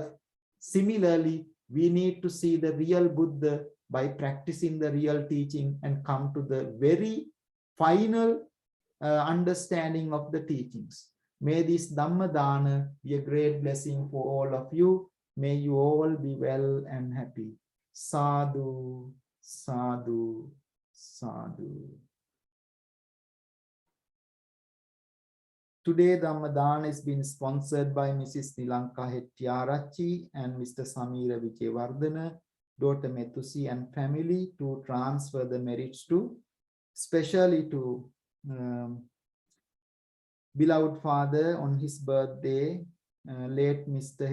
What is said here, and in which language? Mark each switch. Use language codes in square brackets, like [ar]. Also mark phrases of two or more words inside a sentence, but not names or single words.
[en] Similarly, we need to see the real Buddha by practicing the real teaching and come to the very final understanding of the teachings. May this [pi] Dhamma Dana [en] be a great blessing for all of you. May you all be well and happy. [pi] Sadhu, sadhu, sadhu. [en] Today, [pi] Dhamma Dana [en] is being sponsored by Mrs. Nilanka Hettiarachchi and Mr. Sameera Wijewardhana, daughter Methushi and family to transfer the merits to, especially to beloved father on his birthday, late Mr.